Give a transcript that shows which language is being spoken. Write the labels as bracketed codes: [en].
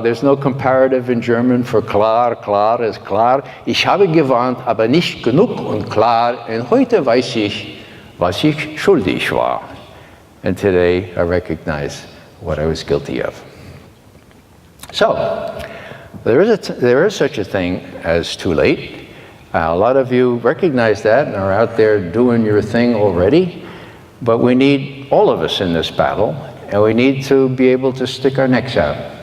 [en] There's no comparative in German for klar is klar. [de] Ich habe gewarnt, aber nicht genug und klar. Und heute weiß ich, was ich schuldig war. [en] And today I recognize what I was guilty of. So, there is such a thing as too late. A lot of you recognize that and are out there doing your thing already. But we need all of us in this battle. And we need to be able to stick our necks out.